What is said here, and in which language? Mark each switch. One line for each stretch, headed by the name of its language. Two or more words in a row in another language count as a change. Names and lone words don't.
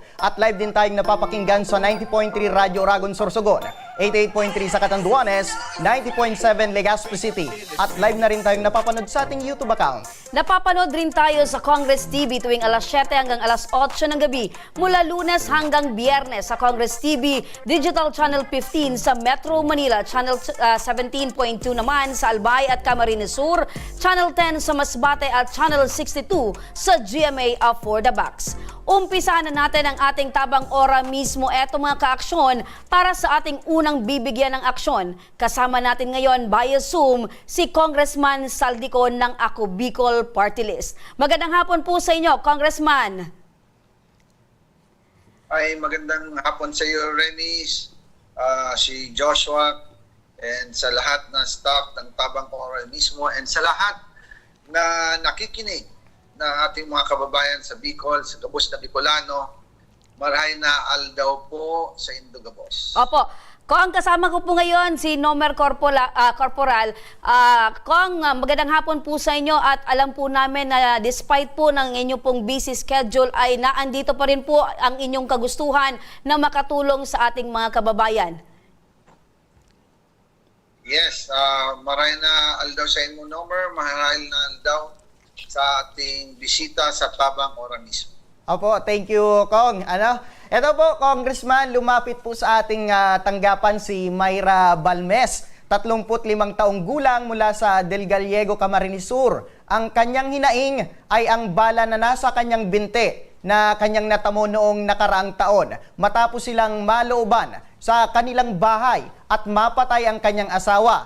Filipino: At live din tayong napapakinggan sa 90.3 Radyo Oragon Sorsogon, 88.3 sa Catanduanes, 90.7 Legazpi City. At live na rin tayong napapanood sa ating YouTube account. Napapanood rin tayo sa Congress TV tuwing alas 7 hanggang alas 8 ng gabi mula Lunes hanggang Biyernes sa Congress TV, Digital Channel 15 sa Metro Manila, Channel 17.2 naman sa Albay at Camarines Sur, Channel 10 sa Masbate at Channel 62 sa GMA for the Box. Umpisahan na natin ang ating tabang ora mismo. Eto mga kaaksyon para sa ating unang bibigyan ng aksyon. Kasama natin ngayon via Zoom si Congressman Saldico ng Ako Bicol Party List. Magandang hapon po sa inyo, Congressman. Ay, magandang hapon sa iyo, Remis, si Joshua, and sa lahat ng staff ng Tabang Ora mismo, and sa lahat na nakikinig na ating mga kababayan sa Bicol, sa Gabos na Bicolano.
Bikol: Marahay na aldaw po sa Indogabos.
Filipino: Opo. Kong, kasama ko po ngayon si Nomer Corporal. Kong, magandang hapon po sa inyo at alam po namin na despite po ng inyong pong busy schedule ay naandito pa rin po ang inyong kagustuhan na makatulong sa ating mga kababayan. Yes,
Bikol: marahay na aldaw sa inyo, Nomer. Marahay na aldaw
Filipino: sa ating bisita
Bikol: sa Tabang Ora mismo. Opo,
English: thank you,
Filipino: Kong. Ito po, Congressman, lumapit po sa ating tanggapan si Mayra Balmes, 35 taong gulang mula sa Del Gallego, Camarines Sur. Ang kanyang hinaing ay ang bala na nasa kanyang binte na kanyang natamo noong nakaraang taon matapos silang malooban sa kanilang bahay at mapatay ang kanyang asawa.